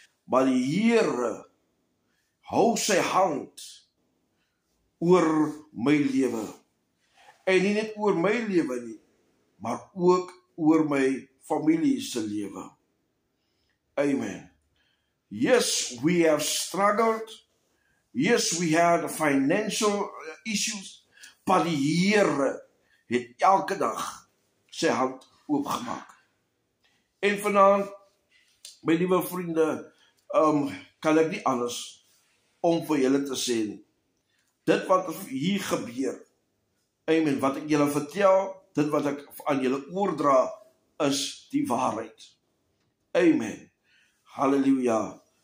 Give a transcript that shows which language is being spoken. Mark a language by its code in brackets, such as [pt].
[af] Maar die Here hou sy hand oor my lewe. En nie net oor my lewe nie, maar ook oor my familie se lewe. [en] Amen. Yes, we have struggled. Yes, we had financial issues. [af] Maar die Here het elke dag sy hand oopgemaak. En vanaand, my liewe vriende, kan ek nie anders om vir julle te sê nie. Dit wat hier gebeur, amen, wat ek julle vertel, dit wat ek aan julle oordra, is die waarheid. Amen. Halleluja.